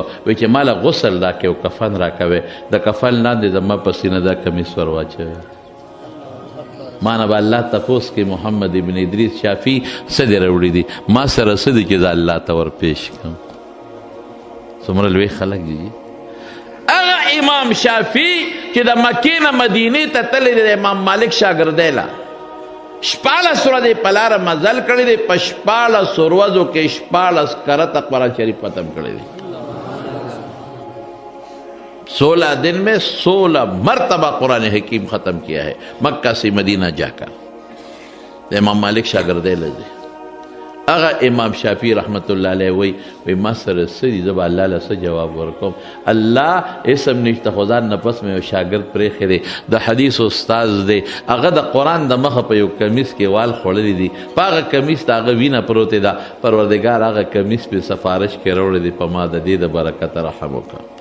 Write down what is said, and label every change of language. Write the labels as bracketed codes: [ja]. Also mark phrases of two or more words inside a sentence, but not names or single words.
[ps] وایي چې ما له غسل راکړې او کفن راکوې د کفن لاندې زما په سینه دا کمیس ور واچوې ما نه به الله تپوس کې محمد ابن ادریس شافعي څه دې راوړي دي ما سره څه دي چې زه الله ته ورپېښ کړم څومره لوی خلک دي هغه امام شافعي چې د مکې نه مدینې ته تللی دی د امام مالک شاګردی له 14 ورځې په لاره مزل کړی دی په 14 ورځو کې 14 کرته قرآن شریف ختم کړی دی [ur] 16 دن میں 16 مرتبہ قرآن حکیم ختم کیا ہے مکہ سے مدینہ جا کر [ps] امام مالک شاګردی له دی هغه امام شافعي رحمت الله علیه وی ما سره څه دي زه به الله له څه جواب ورکوم الله اسم نشته خو ځان نه پس مې یو شاګرد پرېښی دی د حدیث استاذ دی هغه د قرآن د مخه په یو کمیس کې وال خوړلی دي په هغه کمیس ته هغه وینه پروتې ده پروردګار هغه کمیس پې سفارش کې راوړی دی په ما د دې د برکته رحم وکړه